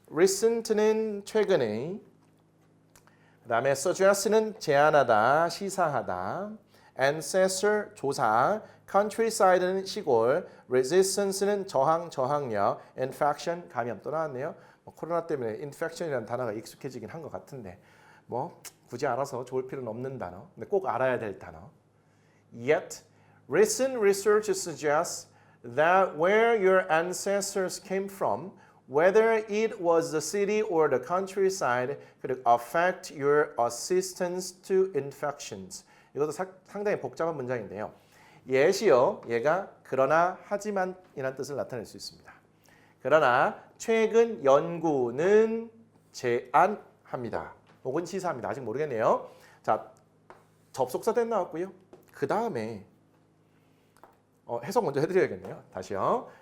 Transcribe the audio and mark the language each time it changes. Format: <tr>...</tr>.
<ko>recent는 최근의, 그 다음에 suggest는 제안하다, 시사하다, ancestor 조사, countryside는 시골, resistance는 저항, 저항력, infection 감염 또 나왔네요. 코로나 때문에 infection이라는 단어가 익숙해지긴 한 것 같은데 뭐 굳이 알아서 좋을 필요는 없는 단어, 근데 꼭 알아야 될 단어.</ko> <en>Yet, recent research suggests that where your ancestors came from, whether it was the city or the countryside, could affect your resistance to infections.</en> <ko>이것도 상당히 복잡한 문장인데요. 예시요, 얘가 그러나 하지만이라는 뜻을 나타낼 수 있습니다. 그러나 최근 연구는 제안합니다. 혹은 시사합니다. 아직 모르겠네요. 자, 접속사 된 나왔고요. 그 다음에 해석 먼저 해드려야겠네요. 다시요.</ko>